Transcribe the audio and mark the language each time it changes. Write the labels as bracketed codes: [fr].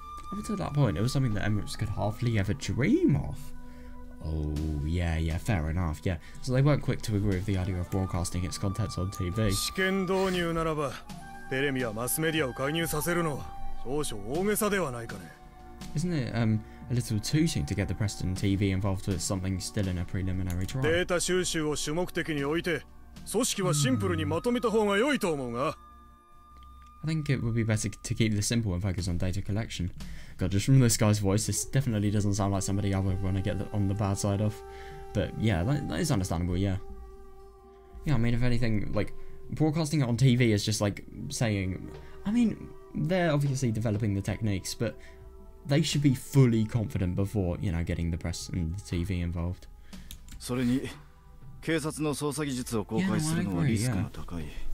[en] Up until that point, it was something that Emirates could hardly ever dream of. Oh, yeah, fair enough, yeah. So they weren't quick to agree with the idea of broadcasting its contents on TV. [ja] 試験導入ならば、テレビやマスメディアを介入させるのは少々大げさではないかね。 [en] Isn't it a little too soon to get the press and TV involved with something still in a preliminary trial? [ja] データ収集を主目的に置いて、組織はシンプルにまとめた方が良いと思うが。 [en] I think it would be better to keep this simple and focus on data collection. God, just from this guy's voice, this definitely doesn't sound like somebody I would want to get on the bad side of. But yeah, that is understandable, yeah. Yeah, I mean, if anything, like, broadcasting it on TV is just like saying... I mean, they're obviously developing the techniques, but they should be fully confident before, you know, getting the press and the TV involved. [ja] それに、警察の捜査技術を公開するのはリスクが高い。